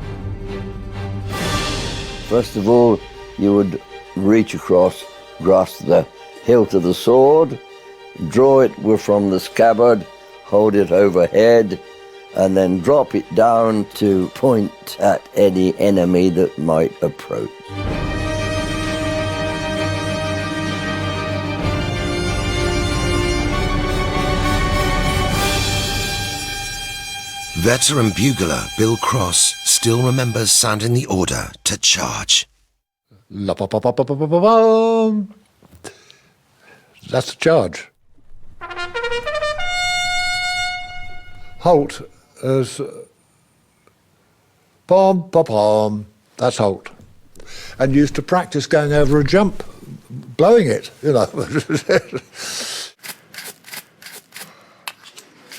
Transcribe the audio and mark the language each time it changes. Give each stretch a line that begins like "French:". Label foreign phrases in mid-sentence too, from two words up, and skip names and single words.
English: First of all, you would reach across, grasp the hilt of the sword, draw it from the scabbard, hold it overhead, and then drop it down to point at any enemy that might approach. Veteran bugler Bill Cross still remembers sounding the order to charge. La-pa-pa-pa-pa-pa-pa-bum. That's a charge. Halt as pom-pom-pom. That's halt. And used to practice going over a jump, blowing it, you know.